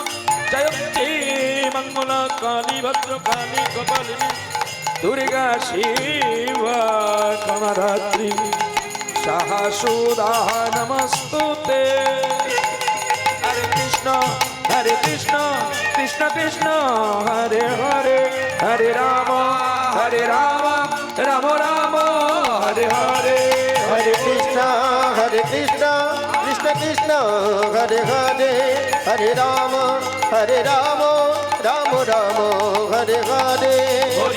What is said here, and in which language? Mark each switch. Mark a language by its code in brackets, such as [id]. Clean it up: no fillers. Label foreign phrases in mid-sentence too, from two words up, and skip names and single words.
[sa] জয়ন্তী মঙ্গলা কালী ভদ্রকালী কপালিনী দুর্গা শিবা কামধাত্রী সাহসুদা নমস্তুতে। হরে কৃষ্ণ কৃষ্ণ কৃষ্ণ হরে হরে, হরে রাম রাম রাম হরে হরে, हरे कृष्ण कृष्ण कृष्ण हरे हरे, हरे राम राम राम हरे हरे।